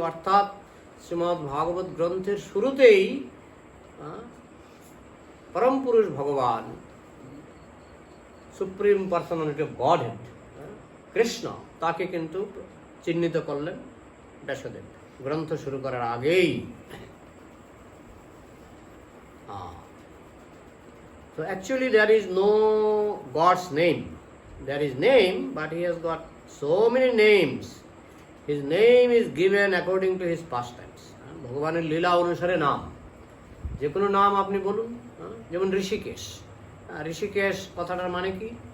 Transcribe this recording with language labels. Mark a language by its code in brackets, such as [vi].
[bn] অর্থাৎ শ্রীমদ্ ভাগবত গ্রন্থের শুরুতেই পরম পুরুষ ভগবান, [en] supreme personality of godhead [bn] Krishna, তাকে কিন্তু চিহ্নিত করলেন ব্যাসদেব গ্রন্থ শুরু করার আগেই। [en] So actually there is no God's name. There is name, but he has got so many names. His name is given according to his pastimes. [bn] ভগবানের লীলা অনুসারে নাম, যে কোনো নাম আপনি বলুন। যেমন ঋষিকেশ, ঋষিকেশ কথাটার মানে কি?